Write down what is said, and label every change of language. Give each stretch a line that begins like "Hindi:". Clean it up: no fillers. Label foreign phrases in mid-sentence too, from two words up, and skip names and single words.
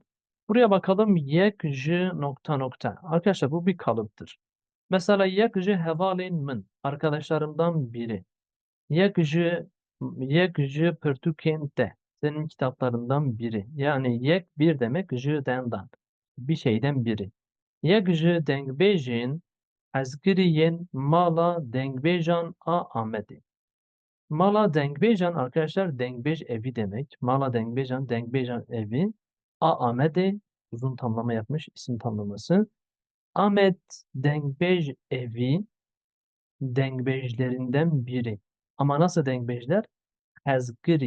Turkish: Buraya bakalım yekji nokta nokta. Arkadaşlar bu bir kalıptır. Mesela
Kurdish: yekji hevalin min.
Turkish: Arkadaşlarımdan biri.
Kurdish: Yekji Yekji Pertükente.
Turkish: Senin kitaplarından biri. Yani yek bir demek jüdendan. Bir şeyden biri.
Kurdish: Yekji dengbejin ezgiriyen mala dengbejan a Ahmedi. Mala dengbejan
Turkish: arkadaşlar dengbej evi demek.
Kurdish: Mala dengbejan evi.
Turkish: A Ahmedi uzun tamlama yapmış isim tamlaması. Ahmet dengbej evi dengbejlerinden biri. Ama nasıl dengbejler? Hazgiri.